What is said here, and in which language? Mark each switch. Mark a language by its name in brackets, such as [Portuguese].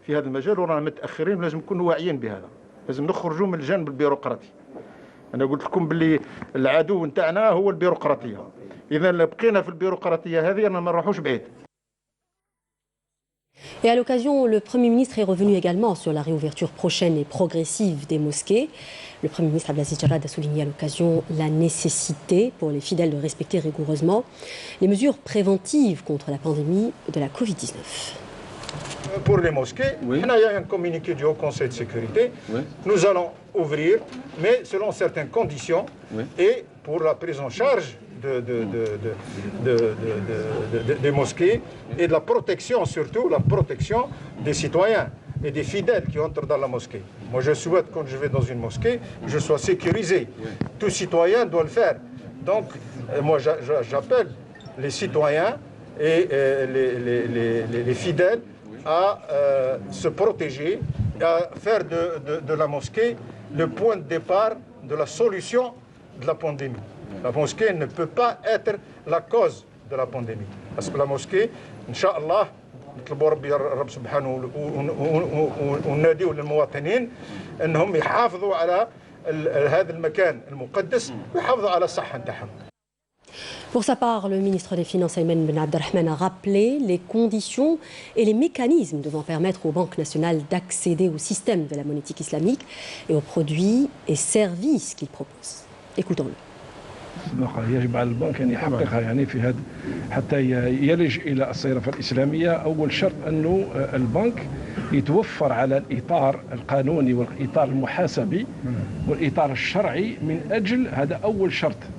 [Arabic] لازم نخرجوا من الجانب البيروقراطي. أنا قلت لكم باللي العدو نتاعنا هو البيروقراطية. إذا بقينا في البيروقراطية هذه أنا ما نروحوش بعيد. [French] Et à l'occasion, le Premier ministre est revenu également sur la réouverture prochaine et progressive des mosquées. Le Premier ministre Abdelaziz Djerad a souligné à l'occasion la nécessité pour les fidèles de respecter rigoureusement les mesures préventives contre la pandémie de la Covid-19. Pour les mosquées, oui. Il y a un communiqué du Haut Conseil de sécurité. Oui. Nous allons ouvrir, mais selon certaines conditions, oui. Et pour la prise en charge des mosquées et de la protection, surtout la protection des citoyens et des fidèles qui entrent dans la mosquée. Moi, je souhaite, quand je vais dans une mosquée, je sois sécurisé. Oui. Tout citoyen doit le faire. Donc, moi, j'appelle les citoyens et les fidèles à se protéger, à faire de la mosquée le point de départ de la solution de la pandémie. La mosquée ne peut pas être la cause de la pandémie. Parce que la mosquée, [Arabic] Inch'Allah, نطلبوا ربي الرب سبحانه ونناديوا للمواطنين انهم يحافظوا على هذا المكان المقدس ويحافظوا على الصحه نتاعهم. [French] Pour sa part, le ministre des Finances, Ayman Ben Abdelrahman, a rappelé les conditions et les mécanismes devant permettre aux banques nationales d'accéder au système de la monétique islamique et aux produits et services qu'il propose. Écoutons-le. [Arabic] يجب على البنك أن يحققها يعني في هذا حتى يلج إلى الصرافة الإسلامية. أول شرط أنه البنك يتوفر على الإطار القانوني والإطار المحاسبي والإطار الشرعي من أجل هذا أول شرط